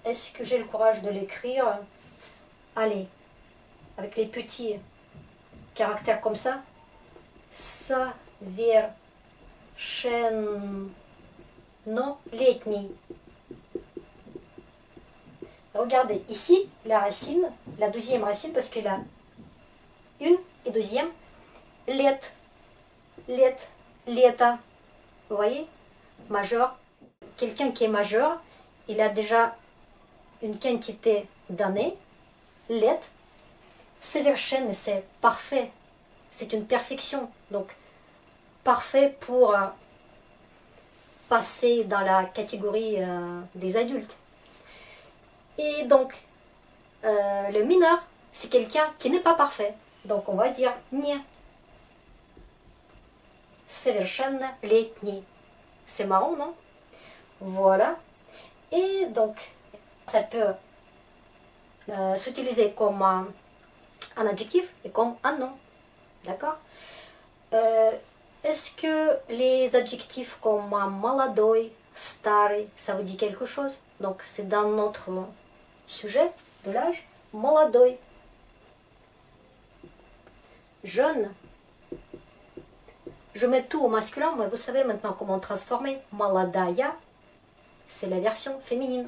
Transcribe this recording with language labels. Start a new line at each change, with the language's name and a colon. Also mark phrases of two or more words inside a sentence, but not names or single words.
French: est-ce que j'ai le courage de l'écrire? Allez, avec les petits caractères comme ça.
Russian: Совершеннолетний.
French: Regardez, ici, la racine, la deuxième racine, parce qu'il a une et deuxième,
Russian: лет, лето.
French: Vous voyez? Majeur. Quelqu'un qui est majeur, il a déjà une quantité d'années.
Russian: Лет. Совершенный,
French: c'est parfait. C'est une perfection. Donc, parfait pour passer dans la catégorie des adultes. Et donc, le mineur, c'est quelqu'un qui n'est pas parfait. Donc, on va dire
Russian: не совершеннолетний.
French: C'est marrant, non? Voilà. Et donc, ça peut s'utiliser comme un adjectif et comme un nom. D'accord? Est-ce que les adjectifs comme
Russian: молодой, старый,
French: ça vous dit quelque chose? Donc, c'est dans notre sujet de l'âge.
Russian: Молодой. Jeune.
French: Je mets tout au masculin, mais vous savez maintenant comment transformer. Молодая, c'est la version féminine.